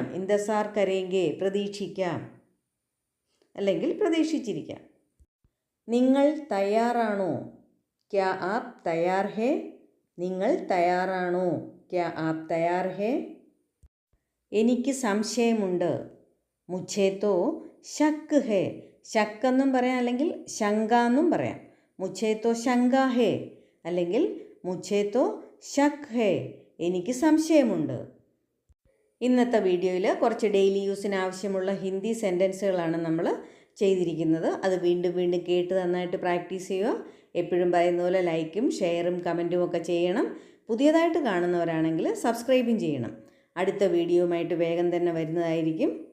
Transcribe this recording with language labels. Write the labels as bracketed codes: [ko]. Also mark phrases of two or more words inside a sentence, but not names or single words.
[hi] इंतज़ार करेंगे [ml] പ്രതീക്ഷിക്കാം അല്ലെങ്കിൽ പ്രതീക്ഷിച്ചിരിക്കാം. നിങ്ങൾ തയ്യാറാണോ? [hi] क्या आप तैयार है [ml] നിങ്ങൾ തയ്യാറാണോ? [hi] क्या आप तैयार है. [ml] എനിക്ക് സംശയമുണ്ട്. [hi] मुझे तो शक है [ml] ശക്ക് എന്നും പറയാം അല്ലെങ്കിൽ ശങ്ക എന്നും പറയാം. [hi] मुझे तो शंका है അല്ലെങ്കിൽ मुझे तो शक है [ml] എനിക്ക് സംശയമുണ്ട്. ഇന്നത്തെ വീഡിയോയിൽ കുറച്ച് [en] daily use [ml] ആവശ്യമുള്ള ഹിന്ദി സെൻറ്റൻസുകളാണ് നമ്മൾ ചെയ്തിരിക്കുന്നത്. അത് വീണ്ടും വീണ്ടും കേട്ട് നന്നായിട്ട് പ്രാക്ടീസ് ചെയ്യുക. എപ്പോഴും പറയുന്ന പോലെ ലൈക്കും ഷെയറും കമൻറ്റും ഒക്കെ ചെയ്യണം. പുതിയതായിട്ട് കാണുന്നവരാണെങ്കിൽ സബ്സ്ക്രൈബും ചെയ്യണം. അടുത്ത വീഡിയോയുമായിട്ട് വേഗം തന്നെ വരുന്നതായിരിക്കും.